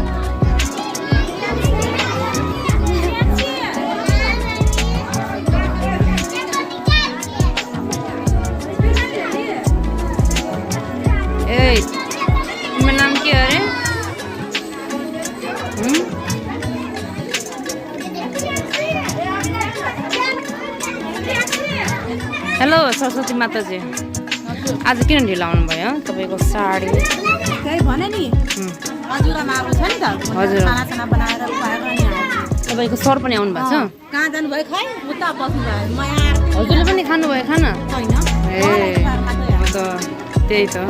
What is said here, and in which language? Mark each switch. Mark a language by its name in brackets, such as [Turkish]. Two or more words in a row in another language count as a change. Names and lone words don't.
[Hindi] तुम्हारा नाम क्या है [Nepali] हेलो सरस्वती माता जी आज किन ढिलो आउनु भयो तपाईको साडी त्यही भने नि हजुरमा अब छ नि त हजुर खाना बनाएर खुवाएर नि तपाईको सर पनि आउनु भएको छ कहाँ जानु भयो खै उता बस्नु भयो म यहाँ हजुरले पनि खानु भयो खाना हैन ए त त्यही त